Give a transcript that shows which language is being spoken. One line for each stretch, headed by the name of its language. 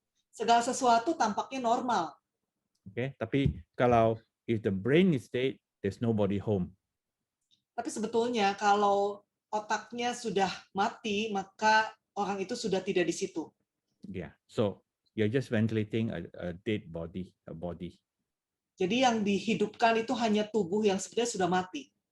Indonesian: Segala sesuatu tampaknya normal.
English: Okay,
Indonesian: tapi kalau
English: if the brain is dead, there's nobody home.
Indonesian: Tapi sebetulnya kalau otaknya sudah mati, maka orang itu sudah tidak di situ.
English: Yeah, so you're just ventilating a dead body, a body.
Indonesian: Jadi yang dihidupkan itu hanya tubuh yang sebenarnya sudah mati.